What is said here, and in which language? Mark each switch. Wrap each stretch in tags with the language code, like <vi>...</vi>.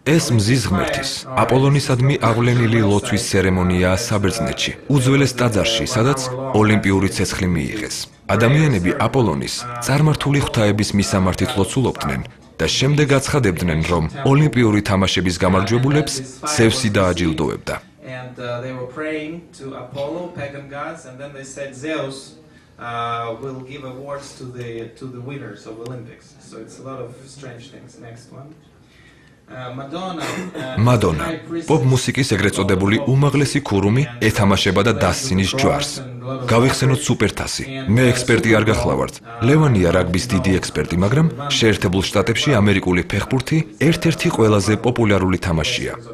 <ka>ეს მზის ღმერთის, აპოლონისადმი აღვლენილი ლოცვის ცერემონიაა საბერძნეთში, უძველეს ტაძარში, სადაც ოლიმპიური ცეცხლი მიიღეს. ადამიანები აპოლონის, წარმართული ღვთაების მისამართით ლოცულობდნენ და შემდეგ აცხადებდნენ, რომ ოლიმპიური თამაშების გამარჯვებულებს ზევსი დააჯილდოებდა.</ka> <en>And they were praying to Apollo, pagan gods, and then they said Zeus will give awards to the winners of Olympics. So it's a lot of strange things. Next one.</en> <ka>მადონა, პოპ მუსიკის ეგრეთ წოდებული უმაღლესი ქურუმი ეთამაშება და დასცინის ჯვარს. გავიხსენოთ სუპერთასი. მე ექსპერტი არ გახლავართ. ლევანია რაგბის დიდი ექსპერტი, მაგრამ შეერთებულ შტატებში ამერიკული ფეხბურთი ერთ-ერთი ყველაზე პოპულარული თამაშია.</ka>